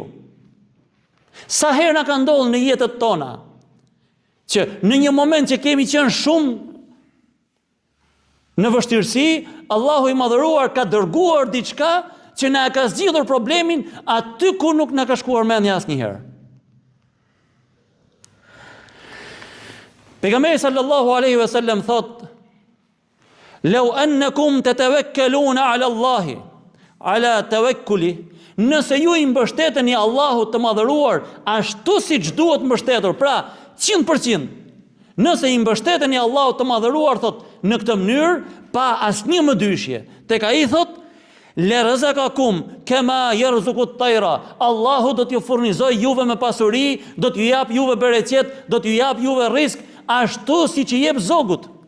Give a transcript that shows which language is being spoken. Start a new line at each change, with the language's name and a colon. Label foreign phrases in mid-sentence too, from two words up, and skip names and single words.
Albanian: Sa herë na ka ndodhur në jetët tona që në një moment që kemi qenë shumë në vështirësi, Allahu i madhëruar ka dërguar diçka që na ka zgjidhur problemin aty ku nuk na ka shkuar mendja asnjëherë.
Arabic: Pejgamberi صلى الله عليه وسلم thot: "لو أنكم تتوكلون على الله، على توكله",
Albanian: nëse ju i mbështeteni Allahut të madhëruar ashtu siç duhet mbështetur, pra 100%. Nëse i mbështeteni Allahut të madhëruar, thot, në këtë mënyrë, pa asnjë mëdyshje, tek ai thot:
Arabic: "لرزقكم كما يرزق الطير",
Albanian: Allahu do t'ju furnizoj juve me pasuri, do t'ju jap juve bereqet, do t'ju jap juve rrezik, ashtu siç i jep zogut.